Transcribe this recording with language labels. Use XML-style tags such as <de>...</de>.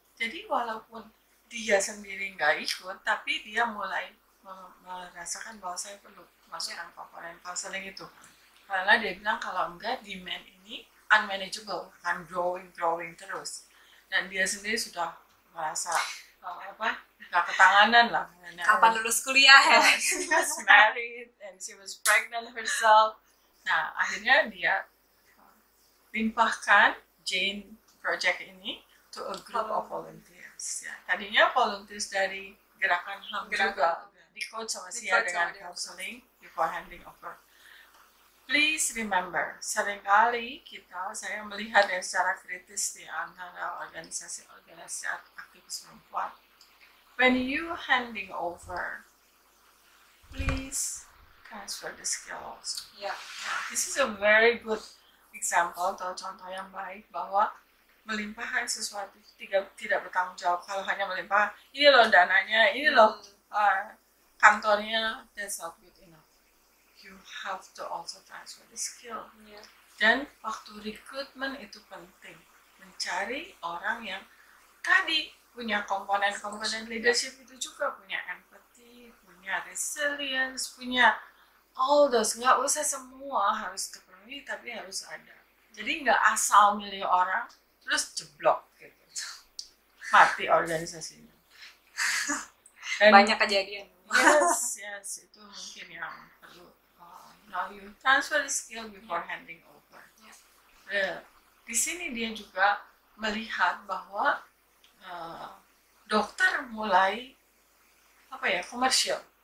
<id>Jadi walaupun dia sendiri nggak ikut, tapi dia mulai merasakan bahwa saya perlu masukkan komponen counseling itu. Karena dia bilang kalau enggak demand ini</id> <en>unmanageable,</en> <id>akan</id> <en>growing</en> <id>terus. Dan dia sendiri sudah merasa nggak ketanganan lah. Kapan lulus kuliah ya?</id> <en>She was married and she was pregnant herself.</en> <id>Nah, akhirnya dia limpahkan Jane Project ini</id> <en>to a group of volunteers.</en> <id>Ya, tadinya volunteers dari gerakan HAM juga di coach sama Sia dengan</id> <en>counseling before handing over. Please remember,</en> <id>seringkali saya melihat secara kritis di antara organisasi-organisasi aktivis perempuan.</id> <en>When you handing over, please transfer the skills. This is a very good example</en> <id>atau contoh yang baik bahwa melimpahkan sesuatu tidak bertanggung jawab. Kalau hanya melimpahkan, ini loh dananya, ini loh kantornya,</id> <en>that's not good enough. You have to also transfer the skill.</en> <id>Dan waktu rekrutmen itu penting, mencari orang yang tadi punya komponen-komponen leadership itu juga, punya empathy, punya resilience, punya</id> <en>all those.</en> <id>Nggak usah semua harus terpenuhi, tapi harus ada. Jadi nggak asal milih orang terus jeblok gitu, mati organisasinya. Dan banyak kejadian. Yes, itu mungkin yang perlu.</id> <en>Now you transfer the skill before handing over.</en> <id>Di sini dia juga melihat bahwa dokter mulai komersial.</id>